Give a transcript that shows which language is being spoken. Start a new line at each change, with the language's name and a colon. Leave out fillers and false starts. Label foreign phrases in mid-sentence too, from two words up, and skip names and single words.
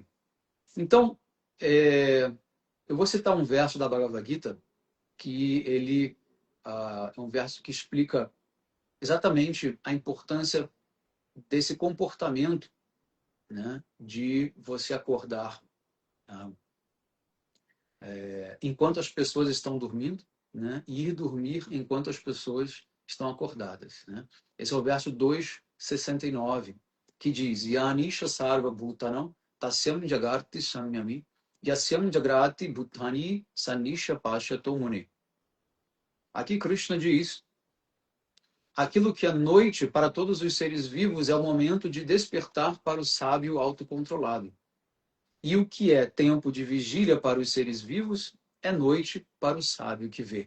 Portuguese: Então, eu vou citar um verso da Bhagavad Gita que ele é um verso que explica exatamente a importância desse comportamento, né, de você acordar enquanto as pessoas estão dormindo, né, e ir dormir enquanto as pessoas estão acordadas. Né? Esse é o verso 269, que diz:
Sanskrit: यानिशा सर्व भूतानाम् तस्याम् जागर्ति संयमी यस्याम् जाग्रति भूतानि सानिशा पश्यतो मुनि.
Portuguese: Aqui Krishna diz: aquilo que é noite para todos os seres vivos é o momento de despertar para o sábio autocontrolado. E o que é tempo de vigília para os seres vivos é noite para o sábio que vê.